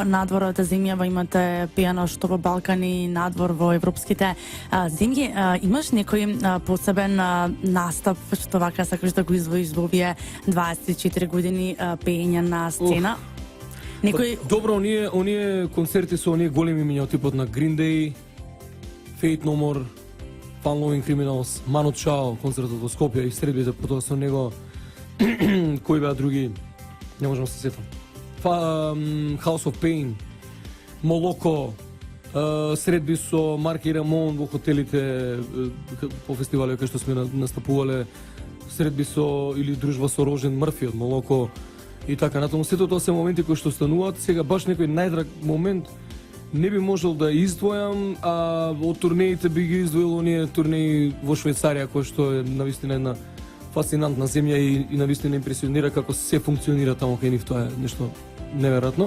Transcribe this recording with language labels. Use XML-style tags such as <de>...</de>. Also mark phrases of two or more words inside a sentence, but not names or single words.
<mk>Надвор од земјава имате пијано што во Балкани, надвор во европските земји. Имаш некој посебен настап што вака сакаш да го извоиш во овие 24 години пеење на сцена? Некој... Добро, оние концерти со оние големи имиња од типот на Green Day, Faith No More, Fun Loving Criminals, Manu Chao, концертот во Скопје и средбите потоа со него. Кои беа други? Не можам да се сетам. House of Pain, Молоко, средби со Марки Рамон во хотелите по фестивали кај што сме настапувале, средби со или дружба со Рожен Мрфи од Молоко и така натаму. Сето тоа се моменти кои што стануваат. Сега баш некој најдраг момент не би можел да издвојам, а од турнеите би ги издвоил оние турнеи во Швајцарија, кој што е навистина една фасцинантна земја и навистина импресионира како се функционира таму кај нив, тоа е нешто неверојатно.</mk>